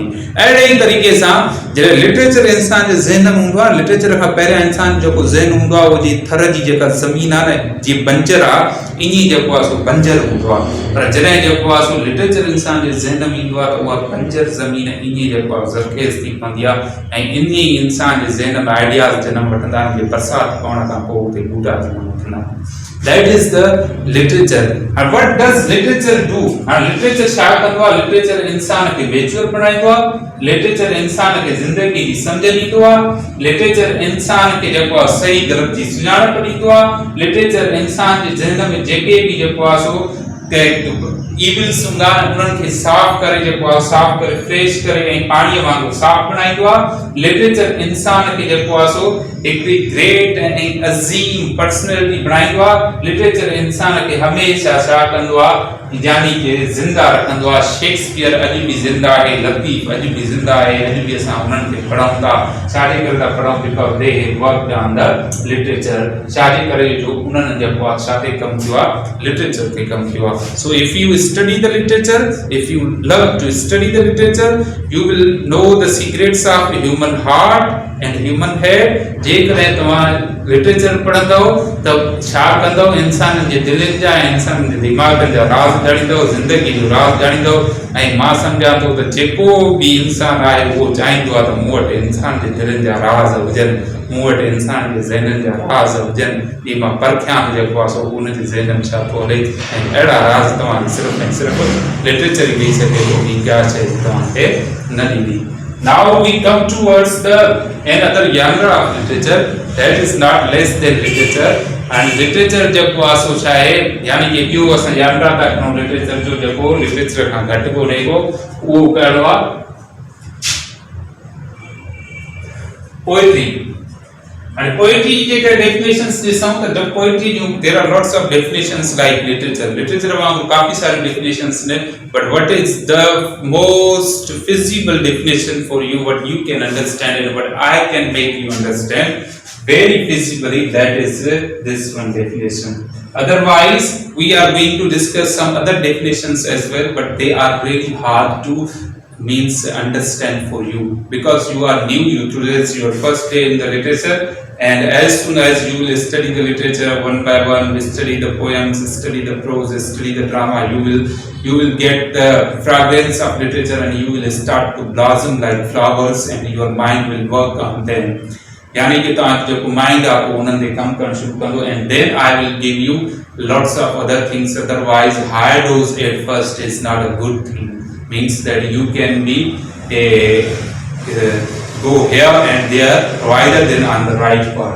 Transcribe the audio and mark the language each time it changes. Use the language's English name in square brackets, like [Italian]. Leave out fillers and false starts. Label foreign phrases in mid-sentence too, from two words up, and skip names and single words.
[Sindhi] अहिड़े ई तरीक़े सां जॾहिं लिटरेचर इंसान जे ज़हन में हूंदो आहे, लिटरेचर खां पहिरियां इंसान जेको ज़हन हूंदो आहे, उहो जी थर जी जेका ज़मीन आहे न, जीअं बंजर आहे, ईअं जेको आहे सो बंजर हूंदो आहे। पर जॾहिं जेको आहे सो लिटरेचर इंसान जे ज़हन में ईंदो आहे त उहा बंजर ज़मीन ईअं जेको आहे ज़रखेज़ थी पवंदी आहे, ऐं इन ई इंसान जे ज़हन में आइडियाज़ जनम वठंदा आहिनि, जीअं बरसाति पवण खां पोइ उते ॿूटा जनम वठंदा आहिनि। [English] That is the literature. And what does literature do? And literature [Sindhi] छा कंदो आहे? लिटरेचर इंसान खे मेच्योर बणाईंदो आहे, लिटरेचर इंसान खे ज़िंदगी जी सम्झ ॾींदो आहे, लिटरेचर इंसान खे जेको आहे सही ग़लत जी सुञाणप ॾींदो आहे, लिटरेचर इंसान जे ज़हन में जेके बि जेको आहे सो ईविल्स हूंदा आहिनि उन्हनि खे साफ़ करे जेको आहे साफ़ करे फ्रेश करे ऐं पाणीअ वांगुरु साफ़ बणाईंदो आहे। लिटरेचर इंसान खे जेको आहे सो हिकिड़ी ग्रेट ऐं अज़ीम पर्सनैलिटी बणाईंदो आहे। लिटरेचर इंसान खे हमेशह छा कंदो आहे, यानी कि ज़िंदा रखंदो आहे। शेक्सपियर अॼु बि ज़िंदा आहे, लतीफ़ अॼु बि ज़िंदा आहे, अॼु बि असां उन्हनि खे पढ़ूं था। छाजे करे था पढ़ूं? [English] because they have worked on the literature. [Sindhi] छाजे करे जो उन्हनि जेको आहे छा ते कमु कयो आहे, लिटरेचर ते कमु कयो आहे। [English] so if you study the literature, if you love to study the literature, you will know the secrets of human heart and human head. [Sindhi] जेकॾहिं तव्हां लिटरेचर पढ़ंदव त छा कंदव, इंसाननि जे दिलनि जा ऐं इंसाननि जे दिमाग़नि जा राज़ ॼाणींदव, ज़िंदगी जो राज़ ॼाणींदव। ऐं मां सम्झां थो त जेको बि इंसान आहे उहो चाहींदो आहे त मूं वटि इंसान जे दिलनि जा राज़ हुजनि, मूं वटि इंसान जे ज़हननि जा राज़ हुजनि, इहे मां परखियां जेको आहे सो उनजे ज़हन में छा थो हले। ऐं अहिड़ा राज़ तव्हांखे सिर्फ़ु ऐं सिर्फ़ु लिटरेचर ई ॾेई सघे थो, ॿी का शइ तव्हांखे न ॾींदी। [English] Now we come towards another genre of literature that is not less than literature, and literature [Sindhi] जेको आहे सो छा आहे, यानी कि ॿियो असां genre था खणूं लिटरेचर जो, जेको लिटरेचर खां घटि कोन्हे को, उहो कहिड़ो आहे, पोएट्री। [English] And poetry जेके definitions [Sindhi] ॾिसूं त [English] the poetry जो there are lots of definitions like literature. [Sindhi] Literature वांगुरु काफ़ी सारी definitions ने, [English] but what is the most feasible definition for you, what you can understand and what I can make you understand very feasibly, that is this one definition. Otherwise, we are going to discuss some other definitions as well, but they are really hard to understand for you because you are new. Today's your first day in the literature, and as soon as you will study the literature one by one, study the poems, study the prose, study the drama, you will get the fragrance of literature and you will start to blossom like flowers and your mind will work on them. [Sindhi] यानी कि तव्हांजो जेको माइंड आहे उहो उन्हनि ते कमु करणु शुरू कंदो, [English] and then I will give you lots of other things. Otherwise, high dose at first is not a good thing. Means that you can be go here and there rather than on the right path.